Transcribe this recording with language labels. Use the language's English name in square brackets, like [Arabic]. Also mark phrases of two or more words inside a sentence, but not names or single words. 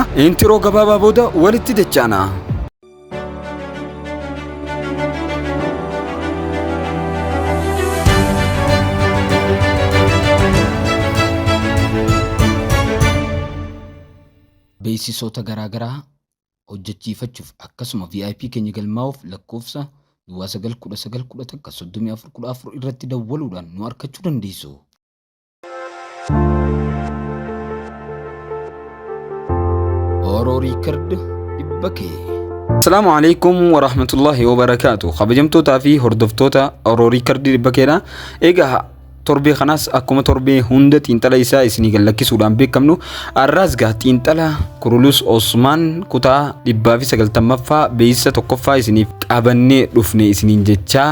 [Oromo] Intiroo gabaabaa booda walitti dachaana. Beeksisoota garaagaraa hojjechiifachuuf akkasuma VIP keenya galmaa'uuf lakkoofsa 9911 irratti dawwaluudhaan nu argachuu dandeessu. Oromoo Riikard Dibbakee. [Arabic] السلام عليكم ورحمة الله وبركاته. [Oromo] Kabajamtootaa fi hordoftoota Oromoo Riikard Dibbakeedha. Egaa torbee kanaas akkuma torbee hunda xiinxala isaa isinii gallakkisuudhaan beekamnu arraas gaa xiinxala Kurulus Usman kutaa 190ffaa beeysa tokkoffaa isiniif qabannee dhufne isiniin jechaa.